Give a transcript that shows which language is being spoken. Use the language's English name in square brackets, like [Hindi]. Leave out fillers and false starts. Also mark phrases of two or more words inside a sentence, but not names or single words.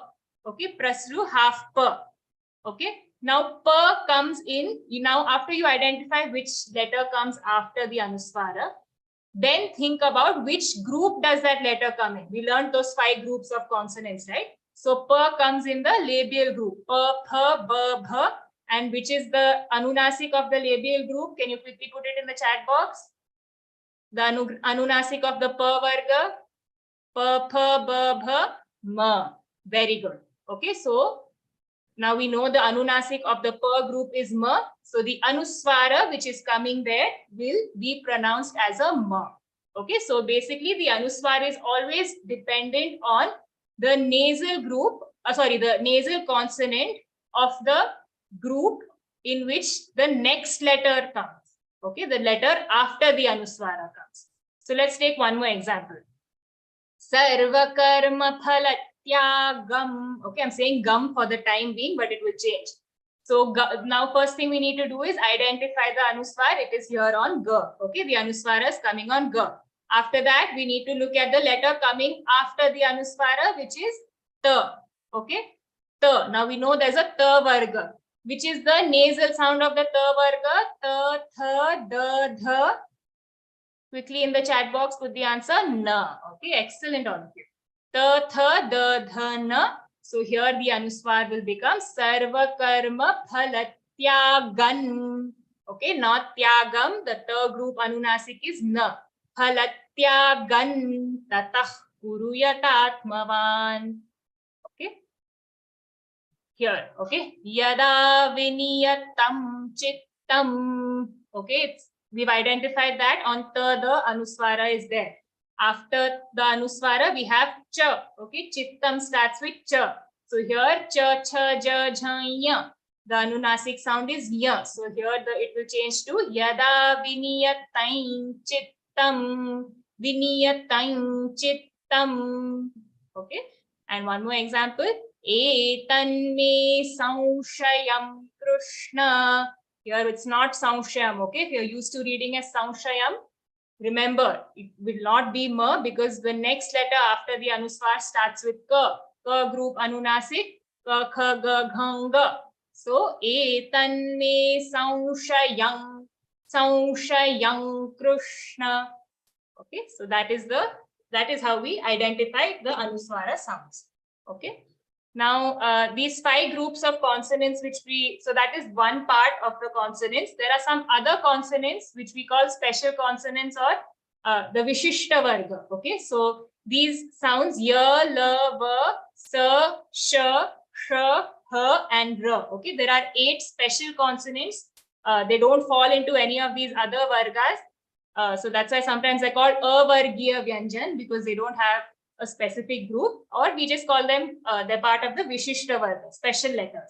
[English] Okay, prasru half pa. Okay. Now, pa comes in. Now, after you identify which letter comes after the Anuswara, then think about which group does that letter come in. We learned those 5 groups of consonants, right? So, pa comes in the labial group. [Sanskrit] Pa, pha, ba, bha. [English] And which is the Anunasik of the labial group? Can you quickly put it in the chat box? The Anunasik of the pa varga. [Sanskrit] Pa, pha, ba, bha, ma. [English] Very good. Okay, so now we know the Anunasik of the pa group is ma. So the Anuswara which is coming there will be pronounced as a ma. Okay, so basically the Anuswara is always dependent on the nasal group, the nasal consonant of the group in which the next letter comes. Okay, the letter after the Anuswara comes. So let's take one more example. [Sanskrit] Sarva karma phalat gum. [English] Okay, I'm saying gum for the time being, but it will change. So now first thing we need to do is identify the Anuswar. It is here on ga. Okay, the Anuswara is coming on ga. After that, we need to look at the letter coming after the Anuswara, which is ta. Okay, ta. Now we know there's a ta varga, which is the nasal sound of the ta varga. [Sanskrit] Ta, tha, da, dha. [English] Quickly in the chat box, put the answer na. Okay, excellent all of you. [Sanskrit] Ta, tha, da, dha, na. [English] So here the Anuswar will become [Sanskrit] Sarva Karma Phalatyagan. [English] Okay, not Tyagam. The ta group Anunasik is na. [Sanskrit] Phalatyagan tatah kuruyatatmavan. [English] Okay. Here, okay. [Sanskrit] Yada viniyatam chittam. [English] Okay, we've identified that on ta the Anuswara is there. After the Anuswara, we have cha. Okay, chittam starts with cha. [Sanskrit] So here cha, cha, ja, jha, ya. [English] The Anunasik sound is ya. So here it will change to [Sanskrit] yada viniyatain chittam. Viniyatain chittam. [English] Okay, and one more example. [Sanskrit] Etan me samshayam Krishna. [English] Here it's not samshayam. Okay, if you're used to reading as samshayam, remember, it will not be ma because the next letter after the Anuswar starts with ka. Ka group Anunasik, ka, kha, [Sanskrit] ga, gha, ga. [English] So, [Sanskrit] etan me samshayam Krishna. [English] Okay, so that is how we identify the Anuswara sounds. Okay. Now, these 5 groups of consonants so that is one part of the consonants. There are some other consonants which we call special consonants or the [Sanskrit] Vishishta Varga. [English] Okay, so these sounds ya, la, va, sa, sha, sha, ha, and ra. Okay, there are 8 special consonants. They don't fall into any of these other Vargas. So that's why sometimes I call [Sanskrit] Avargiya Vyanjan [English] because they don't have a specific group, or we just call them, they're part of the [Sanskrit] Vishishta Varga, [English] special letters.